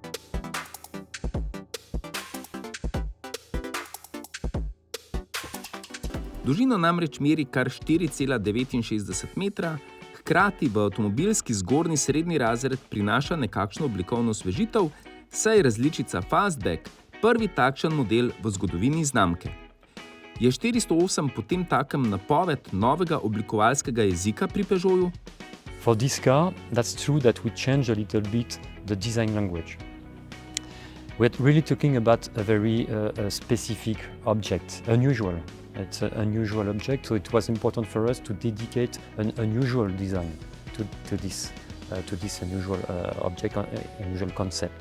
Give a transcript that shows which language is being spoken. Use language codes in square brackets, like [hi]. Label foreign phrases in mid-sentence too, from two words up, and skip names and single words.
[sl] Dolžino namreč meri kar 4,69 metra, hkrati v avtomobilski zgornji srednji razred prinaša nekakšno oblikovno osvežitev, saj je različica Fastback prvi takšen model v zgodovini znamke. Je 408 potem takem napoved novega oblikovalskega jezika pri Peugeotu? [en] For this car, that's true that we change a little bit the design language. We're really talking about a very specific object, unusual. It's an unusual object, so it was important for us to dedicate an unusual design to this unusual object, unusual concept.